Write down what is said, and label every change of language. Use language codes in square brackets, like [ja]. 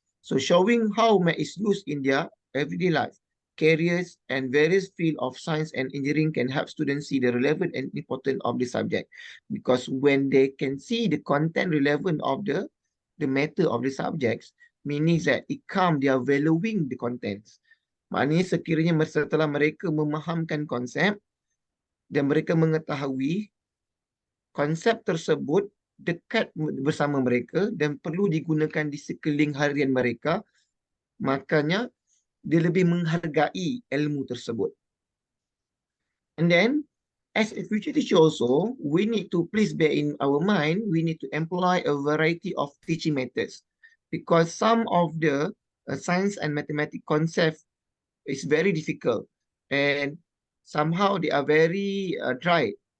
[en] So showing how math is used in their everyday life, careers, and various fields of science and engineering can help students see the relevant and important of the subject. Because when they can see the content relevant of the matter of the subjects, meaning that it comes, they are valuing the contents. [ms] Maknanya sekiranya setelah mereka memahamkan konsep dan mereka mengetahui konsep tersebut dekat bersama mereka dan perlu digunakan di sekeliling harian mereka, makanya dia lebih menghargai ilmu tersebut. [en] And then, as a future teacher also, we need to please bear in our mind, we need to employ a variety of teaching methods, because some of the science and mathematics concepts is very difficult and somehow they are very dry.